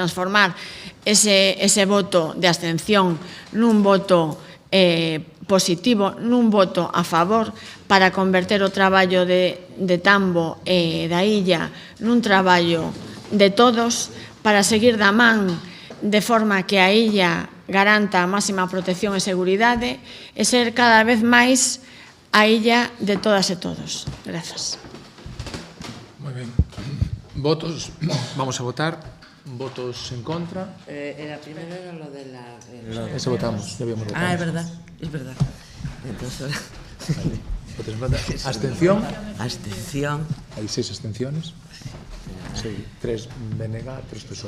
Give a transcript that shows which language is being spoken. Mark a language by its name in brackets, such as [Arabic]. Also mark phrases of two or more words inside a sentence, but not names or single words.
[Galician] transformar ese voto de abstención nun voto positivo, nun voto a favor, para converter o traballo de Tambo e da illa nun traballo de todos, para seguir da man de forma que a illa garanta a máxima protección e seguridade e ser cada vez máis a illa de todas e todos. Grazas. Moi ben. Votos, vamos a votar. Votos en contra. [Spanish] Era primero era lo de la... Ese votamos, ya habíamos votado. Ah, es verdad. Entonces, vale. Votos en contra. Abstención. Abstención. Hay 6 abstenciones. Sí, 3 BNG, 3 PSOE.